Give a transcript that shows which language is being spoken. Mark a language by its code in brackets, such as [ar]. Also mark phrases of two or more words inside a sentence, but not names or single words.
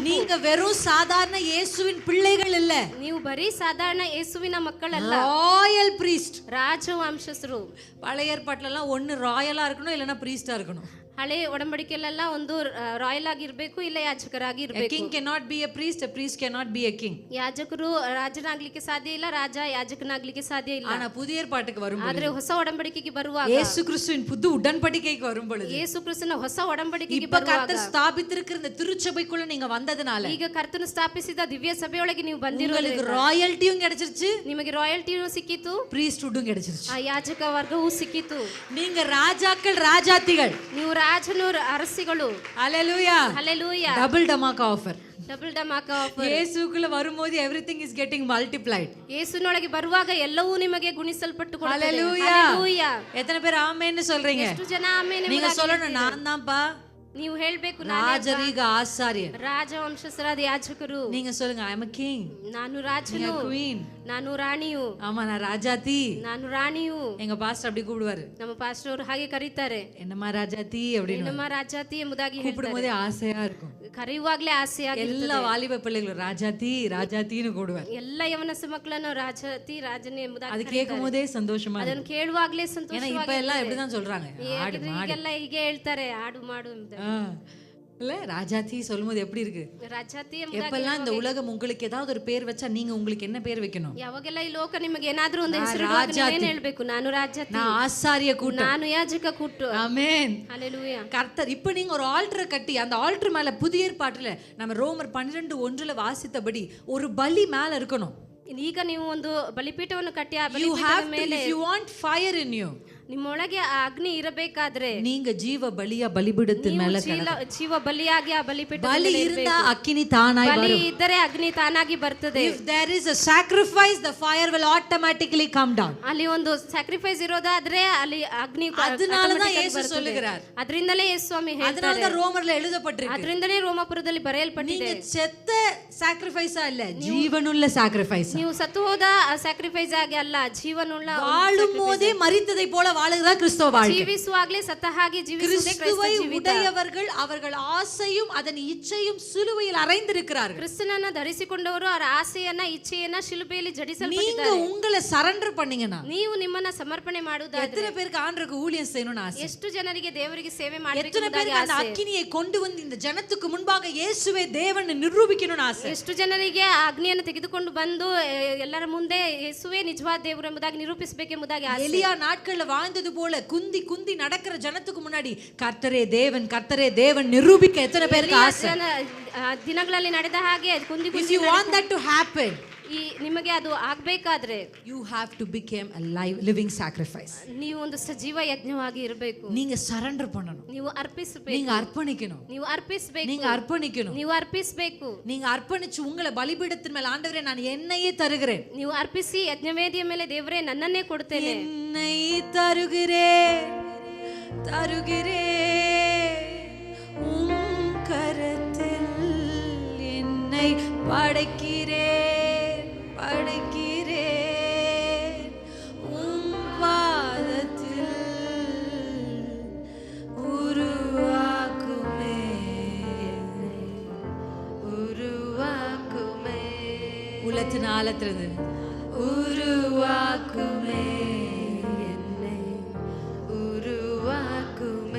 [ta] நீங்க வெறும் சாதாரண இயேசுவின் பிள்ளைகள் இல்ல, [kn] ನೀವು ಬರೀ ಸಾಧಾರಣ ಯೇಸುವಿನ ಮಕ್ಕಳಲ್ಲ, [en] royal priest. [kn] ರಾಜವಂಶಸ್ಥರು. [ta] பழைய ஏற்பாட்டுல எல்லாம் ஒன்னு ராயலா இருக்கணும் இல்லனா பிரீஸ்டா இருக்கணும். [kn] ಹಳೆ ಒಡಂಬಡಿಕೆಯಲ್ಲೆಲ್ಲ ಒಂದು ರಾಯಲ್ ಆಗಿರ್ಬೇಕು, ಇಲ್ಲ ಯಾಜಕರಾಗಿ [en] A [kn] ಇರಬೇಕು. [en] king cannot be a priest cannot be a king. [kn] ಯಾಜಕರು ರಾಜನಾಗ್ಲಿಕ್ಕೆ ಸಾಧ್ಯ ಇಲ್ಲ, ರಾಜ ಯಾಜಕನಾಗ್ಲಿಕ್ಕೆ ಸಾಧ್ಯ ಇಲ್ಲ. [ta] ஆனா புதிய ஏற்பாட்டுக்கு வரும்போது, [kn] ಆದ್ರೆ ಹೊಸ ಒಡಂಬಡಿಕೆಗೆ ಬರುವಾಗ, [ta] இயேசு கிறிஸ்துவின் புது உடன்படிக்கைக்கு வரும்பொழுது, [kn] ಯೇಸು ಕ್ರಿಸ್ತನ ಹೊಸ ಒಡಂಬಡಿಕೆಗೆ [ta] இப்ப [kn] ಬರುವಾಗ, [ta] கர்த்தர் ஸ்தாபித்திருக்கிற இந்த திருச்சபைக்குள்ள நீங்க வந்ததனால [kn] ಈಗ ಕರ್ತನು ಸ್ಥಾಪಿಸಿದ ದಿವ್ಯ ಸಭೆಯೊಳಗೆ ನೀವು [ta] உங்களுக்கு [kn] ಬಂದಿರೋದ್ರಿಂದ [ta] ராயல்ட்டியும் கிடைச்சிருச்சு, [kn] ನಿಮಗೆ ರಾಯಲ್ಟಿಯೂ ಸಿಕ್ಕಿತು, [ta] பிரீஸ்ட்ஹுட்டும் கிடைச்சிருச்சு. [kn] ಆ ಯಾಜಕ ವರ್ಗವೂ ಸಿಕ್ಕಿತು. [ta] நீங்க ராஜாக்கள் ராஜாத்திகள். [kn] ನೀವು ರಾಜನು ಅರಸಿಗಳು. [ta] ஹalleluya. [kn] ಹಲ್ಲೆಲೂಯಾ. [en] double dhamaka offer. double dhamaka offer. [ta] இயேசுக்குள்ள வரும்போது [en] everything is getting multiplied. [kn] ಯೇಸುವಿನೊಳಗೆ ಬರುವಾಗ ಎಲ್ಲವೂ ನಿಮಗೆ ಗುಣಿಸಲ್ಪಟ್ಟು ಕೊಡುತ್ತದೆ. [en] Hallelujah. Hallelujah. [ta] எத்தனை பேர் ஆமென்னு சொல்றீங்க? [kn] ಎಷ್ಟು ಜನ ಆಮೆನ್ [ta] நீங்க சொல்லணும், நான் தான்ப்பா [kn] ನೀವು ಹೇಳ್ಬೇಕು, [ta] ராஜரீக ஆசாரியர். [kn] ರಾಜವಂಶಸ್ಥರಾದ ಯಾಜಕರು. [ta] நீங்க சொல்லுங்க, [en] I am a king. [kn] ನಾನು ರಾಜನು, [en] queen. [kn] ನಾನು ರಾಣಿಯು. [ta] ஆமா, நான் ராஜாத்தி. [kn] ನಾನು ರಾಣಿಯು. [ta] எங்க பாஸ்டர் அப்படி கூப்பிடுவாரு, [kn] ನಮ್ಮ ಪಾಸ್ಟರ್ ಅವರು ಹಾಗೆ ಕರೀತಾರೆ, [ta] என்னம்மா ராஜாத்தி அப்படின்னு. [kn] ನಮ್ಮ ರಾಜಾತಿ ಎಂಬುದಾಗಿ [ta] கூப்பிடும் போதே ஆசையா இருக்கும். [kn] ಕರೆಯುವಾಗ್ಲೇ ಆಸೆಯಾಗಿರುತ್ತದೆ. [ta] எல்லா வாலிப பிள்ளைகளும் ராஜாத்தி ராஜாத்தின்னு கூடுவார். [kn] ಎಲ್ಲ ಯವನಸ ಮಕ್ಕಳನ್ನು ರಾಜಾತಿ ರಾಜನೇ ಎಂಬುದಾಗಿ [ta] அது கேட்கும் போதே சந்தோஷமா [kn] ಅದನ್ನು ಕೇಳುವಾಗ್ಲೇ [ta] ஏன்னா [kn] ಸಂತೋಷವಾಗಿ. [ta] இப்ப எல்லாம் எப்படிதான் சொல்றாங்க, ஆடு மாடு. [kn] ಈಗೆಲ್ಲ ಹೀಗೆ ಹೇಳ್ತಾರೆ, ಆಡು ಮಾಡು ಎಂಬುದಾಗಿ. [ta] இல்ல ராஜாத்தி சொல்லும்போது எப்படி இருக்கு? [kn] ರಾಜಾತಿ [ta] எப்பெல்லாம் இந்த உலகம் உங்களுக்கு ஏதாவது ஒரு பேர் வச்சா நீங்க உங்களுக்கு என்ன பேர் வைக்கணும்? [kn] ಯಾವಾಗೆಲ್ಲ ಈ ಲೋಕ ನಿಮಗೆ ಏನಾದ್ರೂ ಒಂದು ಹೆಸರು ಏನ್ ಹೇಳ್ಬೇಕು? ನಾನು ರಾಜಾತಿ, [ta] நான் ஆசாரிய கூட்டம், [kn] ನಾನು ಯಾಜಕ ಕೂಟು. [ta] ஆமென். ஹalleluya. கர்த்தர் இப்ப நீங்க ஒரு ஆல்டரை கட்டி அந்த ஆல்டர் மேல புதிய ஏற்பாட்டுல நம்ம ரோமர் 12:1 வாசித்தபடி ஒரு பலி மேல இருக்கணும். [kn] ಈಗ ನೀವು ಒಂದು ಬಲಿಪೀಠವನ್ನು ಕಟ್ಟಿ ಆ [en] You [kn] ಬಲಿಪೀಠದ [en] have to, [kn] ಮೇಲೆ [en] if you want fire in you, [kn] ನಿಮ್ಮೊಳಗೆ ಆ ಅಗ್ನಿ ಇರಬೇಕಾದ್ರೆ [ta] நீங்க ஜீவ பலியா பலிபீடத்தின் மேல [kn] ಜೀವ ಬಲಿಯಾಗಿ ಆ ಬಲಿಪೀಠ [ta] பலி இருந்தா அக்கினி தானாய் [kn] ಬಲಿ [ta] வரும். [kn] ಇದ್ದರೆ ಅಗ್ನಿ ತಾನಾಗಿ ಬರ್ತದೆ. [en] If there is a sacrifice, the fire will automatically come down. [kn] ಅಲ್ಲಿ ಒಂದು ಸ್ಯಾಕ್ರಿಫೈಸ್ ಇರೋದಾದ್ರೆ ಅಲ್ಲಿ ಅಗ್ನಿ [ta] அதனால தான் இயேசு சொல்லுகிறார், [kn] ಅದರಿಂದಲೇ ಯೇಸು ಸ್ವಾಮಿ [ta] அதனால [kn] ಹೇಳ್ತಾರೆ, [ta] தான் ரோமர்ல எழுதப்பட்டிருக்கு, [kn] ಅದರಿಂದಲೇ ರೋಮಾಪುರದಲ್ಲಿ ಬರೆಯಲ್ಪಟ್ಟಿದೆ, [ta] நீங்க செத்த sacrifice இல்ல, ஜீவனுள்ள sacrifice. [kn] ನೀವು ಸತ್ತು ಹೋದ ಸ್ಯಾಕ್ರಿಫೈಸ್ ಆಗಿ ಅಲ್ಲ, ಜೀವನುಳ್ಳ [ta] வாழும்போதே மரித்ததை போல வாழுகிறதா கிறிஸ்தவ வாழ்க்கை. [kn] ಜೀವಿಸುವಾಗಲೇ ಸತ್ತ ಹಾಗೆ ಜೀವಿಸುವುದೇ ಕ್ರೈಸ್ತ [ta] கிறிஸ்துவை [kn] ಜೀವಿತ. [ta] உடையவர்கள் அவர்கள் ஆசையும் அதன் இச்சையும் சிலுவையில் அறைந்திருக்கிறார்கள். [kn] ಕ್ರಿಸ್ತನನ್ನ ಧರಿಸಿಕೊಂಡವರು ಅವರ ಆಸೆಯನ್ನ ಇಚ್ಛೆಯನ್ನ ಶಿಲುಬೆಯಲ್ಲಿ [ta] நீங்க [kn] ಜಡಿಸಲ್ಪಟ್ಟಿದ್ದಾರೆ. [ta] உங்களை சரண்டர் பண்ணீங்கன்னா, [kn] ನೀವು ನಿಮ್ಮನ್ನ ಸಮರ್ಪಣೆ ಮಾಡುವುದಾದ್ರೆ [ta] எத்தனை பேருக்கு ஆண்டருக்கு ஊழியம் செய்யணும்னு ஆசை? [kn] ಎಷ್ಟು ಜನರಿಗೆ ದೇವರಿಗೆ ಸೇವೆ ಮಾಡಬೇಕು [ta] எத்தனை பேருக்கு அந்த அக்கினியை கொண்டு வந்து இந்த ஜனத்துக்கு முன்பாக இயேசுவே தேவன் நிரூபிக்கணும்னு ஆசை? [kn] ಎಷ್ಟು ಜನರಿಗೆ ಆ ಅಗ್ನಿಯನ್ನು ತೆಗೆದುಕೊಂಡು ಬಂದು ಎಲ್ಲರ ಮುಂದೆ ಯೇಸುವೇ ನಿಜವಾದ ದೇವರು ಎಂಬುದಾಗಿ ನಿರೂಪಿಸಬೇಕೆಂಬುದಾಗಿ ಆಸೆ. [ta] எலியா நாட்கள்ல வாழ்ந்தது போல குந்தி குந்தி நடக்கிற ஜனத்துக்கு முன்னாடி கர்த்தரே தேவன் நிரூபிக்க எத்தனை பேருக்கு ஆசை? [kn] ದಿನಗಳಲ್ಲಿ ನಡೆದ ಹಾಗೆ ಕುಂದಿ [en] If you want that to happen, [kn] ಈ ನಿಮಗೆ ಅದು ಆಗ್ಬೇಕಾದ್ರೆ [en] you have to become a living sacrifice. [kn] ನೀವು ಒಂದು ಸಜೀವ ಯಜ್ಞವಾಗಿ ಇರಬೇಕು. [ta] நீங்க சரண்டர் பண்ணணும், [kn] ನೀವು ಅರ್ಪಿಸಬೇಕು, [ta] நீங்க அர்ப்பணிக்கணும், [kn] ನೀವು ಅರ್ಪಿಸಬೇಕು, [ta] நீங்க அர்ப்பணிக்கணும், [kn] ನೀವು ಅರ್ಪಿಸಬೇಕು. [ta] நீங்க அர்ப்பணிச்சு உங்களை பலிபீடத்தின் மேல் ஆண்டவரே நான் என்னையே தருகிறேன், [kn] ನೀವು ಅರ್ಪಿಸಿ ಯಜ್ಞವೇದಿಯ ಮೇಲೆ ದೇವರೇ ನನ್ನನ್ನೇ ಕೊಡ್ತೇನೆ, [ta] என்னை தருகிறேன் உம் கரத்தில் என்னை படைக்கிறேன் உம் பாதத்தில் உருவாக்குமே உள்ளத்தின் ஆழத்திலிருந்து உருவாக்குமே என்னை உருவாக்குமே.